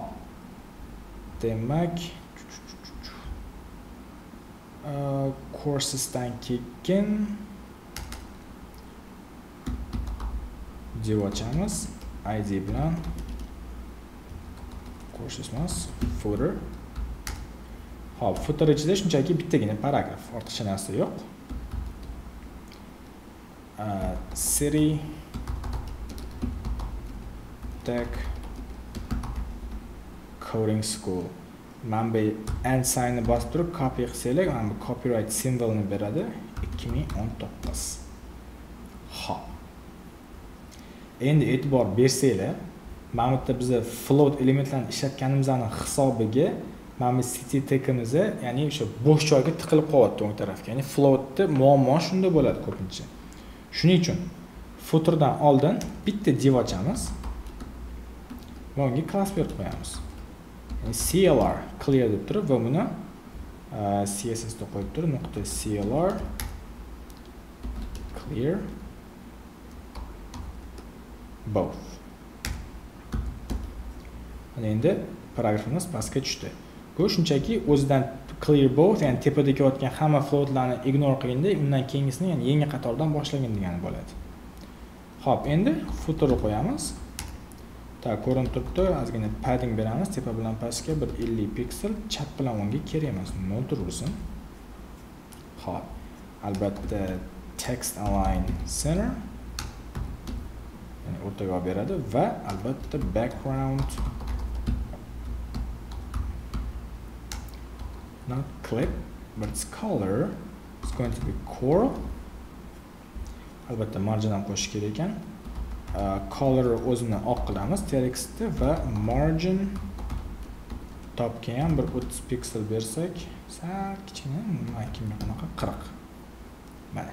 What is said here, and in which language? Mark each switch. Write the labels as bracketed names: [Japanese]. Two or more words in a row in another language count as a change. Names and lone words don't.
[Uzbek] Demak, coursesdan keyin div ochamiz, id bilan courses emas, footer. Hop, footer ichida shunchaki bittagina paragraf, ortiqcha narsa yo'q. City tag coding school. Mana bu [English] and signni [Uzbek] bosib turib copy qilsanglar, mana bu copyright simvolini beradi 2019. Hop. Endi e'tibor bersanglar, mana bu yerda biz float elementlarni ishlatganimizning hisobiga Mana bu city tagimizni, ya'ni o'sha bo'sh joyga tiqilib qolyapti o'ng tarafga. Ya'ni floatni muammo shunda bo'ladi ko'pincha. Shuning uchun footerdan oldin bitta div ochamiz va unga class berib qo'yamiz. Ya'ni [English] clr clear [Uzbek] deb turib va buni css da qo'yib turib nuqta [English] clr clear both. [Uzbek] Mana endi paragrafimiz pastga tushdi. Bu shunchaki o'zidan [English] clear both, [Uzbek] ya'ni tepada kelayotgan hamma floatlarni ignore qilganda, undan keyingisini, ya'ni yangi qatordan boshlagan degani bo'ladi. Xo'p, endi footer qo'yamiz. Ta ko'rinib turibdi, ozgina padding beramiz, tepa bilan pastga bir 50 piksel, chap bilan o'ngga kerak emas, nol tursin. Xo'p, albatta [English] text align center, [Uzbek] ya'ni o'rtaga olib beradi va albatta [English] background not clip, but its color is going to be coral. [Uzbek] Albatta margin ham qo'shish kerak ekan. Color o'zini oq qilamiz textda va [English] margin topga [Uzbek] ham bir 30 piksel bersak, sal kichkina, kimga qanaqa 40. Mana.